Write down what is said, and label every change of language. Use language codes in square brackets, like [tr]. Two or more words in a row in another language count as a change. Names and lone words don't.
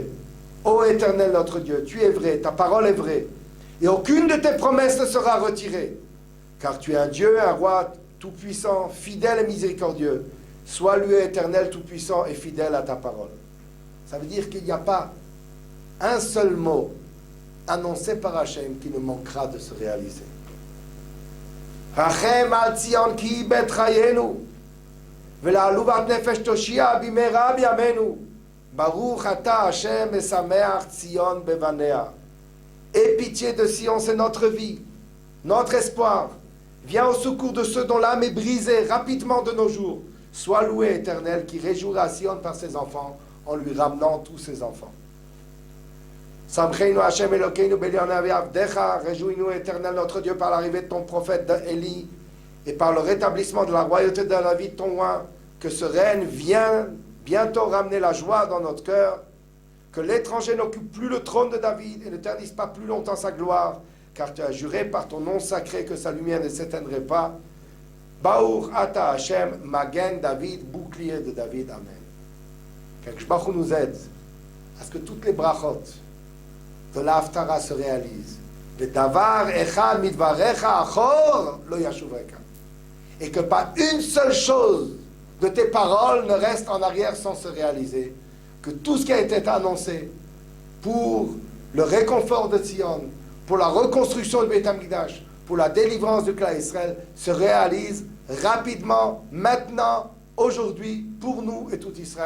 [fr] Ô éternel notre Dieu, tu es vrai, ta parole est vraie, et aucune de tes promesses ne sera retirée, car tu es un Dieu, un roi tout-puissant, fidèle et miséricordieux. Sois loué éternel, tout-puissant et fidèle à ta parole. Ça veut dire qu'il n'y a pas un seul mot annoncé par Hachem qui ne manquera de se réaliser. [he] רחם על ציון כי בית חיינו, ולעלובת נפש תושיע במהרה בימינו. ברוך אתה השם משמח ציון בבניה. [fr] Aie pitié de Sion, c'est notre vie, notre espoir. Viens au secours de ceux dont l'âme est brisée rapidement de nos jours. Sois loué, éternel, qui réjouira Sion par ses enfants, en lui ramenant tous ses enfants. [he] שמחנו השם אלוקינו בליוני עבדך. [fr] Réjouis-nous, éternel, notre Dieu, par l'arrivée de ton prophète Élie, et par le rétablissement de la royauté de la vie de ton roi, que ce règne vienne bientôt ramener la joie dans notre cœur, que l'étranger n'occupe plus le trône de David et ne ternisse pas plus longtemps sa gloire, car tu as juré par ton nom sacré que sa lumière ne s'éteindrait pas. [he] ברוך אתה השם מגן דוד, [fr] bouclier de David, Amen. Qu' [he] הקדוש ברוך הוא [fr] nous aide à ce que toutes les brachot de la haftara se réalisent. [he] ודבר אחד מדבריך אחור לא ישובך. [fr] Et que pas une seule chose de tes paroles ne reste en arrière sans se réaliser. Que tout ce qui a été annoncé pour le réconfort de Sion, pour la reconstruction du [he] בית המקדש, [fr] pour la délivrance du clan Israël, se réalise rapidement, maintenant, aujourd'hui, pour nous et tout Israël.